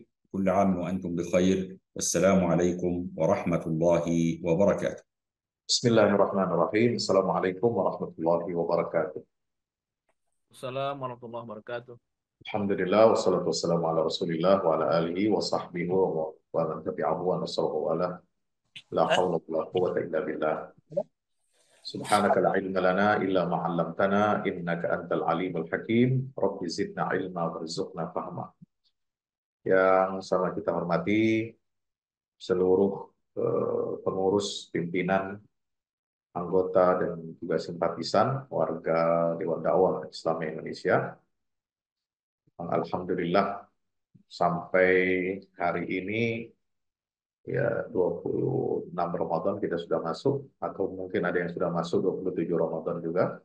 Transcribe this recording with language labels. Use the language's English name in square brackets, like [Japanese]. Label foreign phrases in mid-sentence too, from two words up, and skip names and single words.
[Arabic] كل عام وأنتم بخير، والسلام عليكم ورحمة الله وبركاته. بسم الله الرحمن الرحيم. السلام عليكم ورحمة الله وبركاته. السلام عليكم ورحمة الله وبركاته. الحمد لله والصلاة والسلام على رسول الله وعلى آله وصحبه ومن تبعه ونصره وعلى لا حول ولا قوة إلا بالله. سبحانك لا علم لنا إلا ما علمتنا إنك أنت العليم الحكيم. رب زدنا علما وارزقنا فهما. [Indonesian] Yang sama kita hormati seluruh pengurus, pimpinan, anggota dan juga simpatisan warga Dewan Dakwah Islam Indonesia. Alhamdulillah sampai hari ini ya 26 Ramadan kita sudah masuk, atau mungkin ada yang sudah masuk 27 Ramadan juga.